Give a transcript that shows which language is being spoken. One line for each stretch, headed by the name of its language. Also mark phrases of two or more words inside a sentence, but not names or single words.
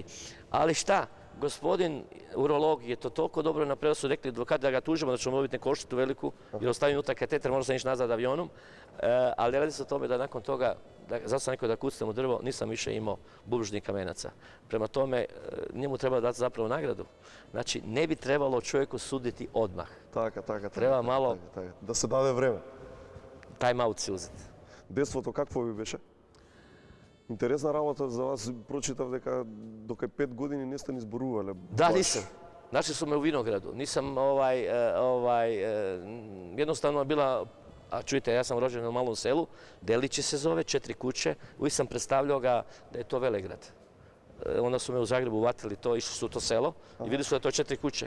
Croatian: Ali šta, gospodin urolog je to toliko dobro napravio, su rekli da ga tužimo, da ćemo dobiti neku odštetu veliku, jer ostavim unutra kateter, možda sam ići nazad avionom, ali radi se o tome da nakon toga, zato sam rekao da kucnem u drvo, nisam više imao bubrežnih kamenaca. Prema tome, njemu treba dati zapravo nagradu. Znači, ne bi trebalo čovjeku suditi odmah. Treba malo...
Macedonian: Да се даде време.
English: Time out
Croatian: si uzeti.
Macedonian: Детството какво ви беше? Интересна работа за вас, прочитав дека дока 5 години не сте ни зборувале.
Croatian: Da, nisam. Našli su me u vinogradu. Nisam, jednostavno bila, a čujte, ja sam rođen u malom selu, Delići se zove, 4 kuće, uvijek sam predstavljao ga da je to velegrad. Onda su me u Zagrebu uvatili to, išli su u to selo i vidjeli su da je to 4 kuće.